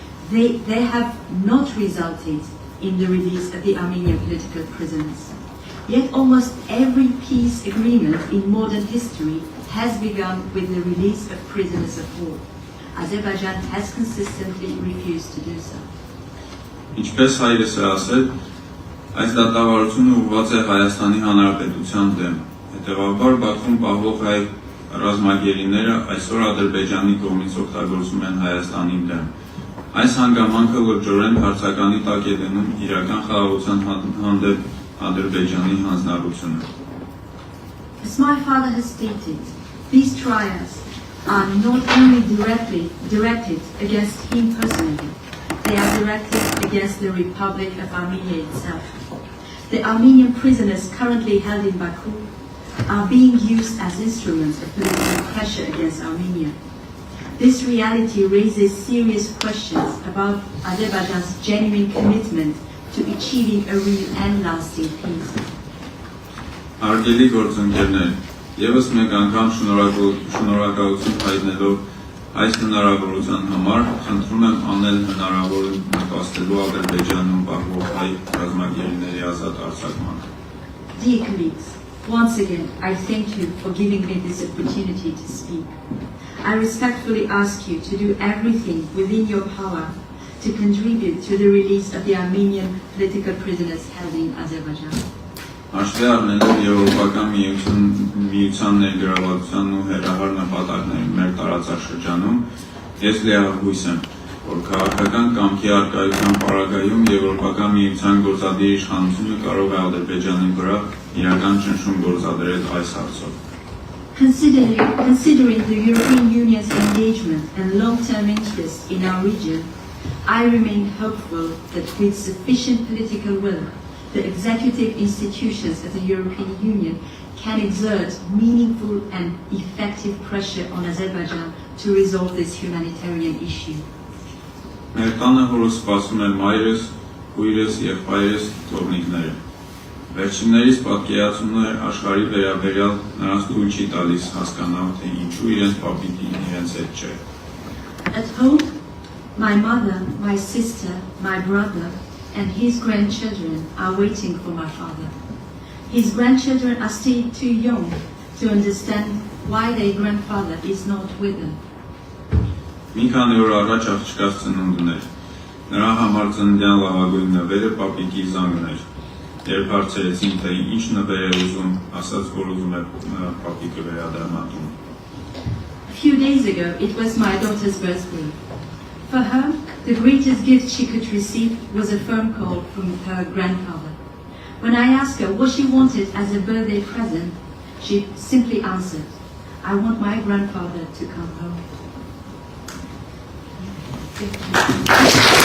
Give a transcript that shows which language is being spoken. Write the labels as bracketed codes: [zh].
[en] They have not resulted in the release of the Armenian political prisoners. Yet almost every peace agreement in modern history has begun with the release of prisoners of war. Azerbaijan has consistently refused to do so. [hy] Ինչպես հայրս է ասել, այս դատավարությունը ուղղված է Հայաստանի Հանրապետության դեմ։ Հետևաբար Բաքվում պահվող հայ ռազմագերիները այսօր Ադրբեջանի կողմից օգտագործում են Հայաստանի դեմ։ Այս հանգամանքը լրջորեն հարցականի տակ է դնում իրական խաղաղության հանդեպ Ադրբեջանի հանձնառությունը։ [en] As my father has stated, these trials are not only directed against him personally, they are directed against the Republic of Armenia itself. The Armenian prisoners currently held in Baku are being used as instruments of political pressure against Armenia. This reality raises serious questions about Azerbaijan's genuine commitment to achieving a real and lasting peace. [hy] Արգելի գործընկերներ, եւս մեկ անգամ շնորհակալություն հայտնելով այս հնարավորության համար, խնդրում եմ անել հնարավորը նպաստելու Ադրբեջանում պահվող հայ ռազմագերիների ազատ արձակմանը։ [en] Dear colleagues, once again, I thank you for giving me this opportunity to speak. I respectfully ask you to do everything within your power to contribute to the release of the Armenian political prisoners held in Azerbaijan. [hy] Հաշվի առնելով Եվրոպական միության ներգրավվածության ու հերահար նպատակների մեր տարածաշրջանում, ես լիահույս եմ, որ քաղաքական կամքի առկայության պարագայում Եվրոպական միության գործադիր իշխանությունը կարող է Ադրբեջանի վրա իրական ճնշում գործադրել այս հարցով։ [en] Considering the European Union's engagement and long-term interest in our region, I remain hopeful that with sufficient political will, the executive institutions of the European Union can exert meaningful and effective pressure on Azerbaijan to resolve this humanitarian issue. [hy] Մեր տանը հորս սպասում է մայրս, քույրս, եղբայրս, թողնիկները։ Վերջիններիս պատկերացումները աշխարհի վերաբերյալ նրանց թույլ չի տալիս հասկանալ, թե ինչու իրենց պապիկին իրենց հետ չէ։ [en] At home, my mother, my sister, my brother, and his grandchildren are waiting for my father. His grandchildren are still too young to understand why their grandfather is not with them. [hy] Մի քանի օր առաջ աղջկաց ծնունդն էր։ Նրա համար ծննդյան լավագույն նվերը պապիկի զանգն էր։ Երբ հարցրեցին, թե ինչ նվեր է ուզում, ասաց, որ ուզում է պապիկը վերադառնալու։ [en] A few days ago, it was my daughter's birthday. For her, the greatest gift she could receive was a phone call from her grandfather. When I asked her what she wanted as a birthday present, she simply answered, "I want my grandfather to come home." Thank you.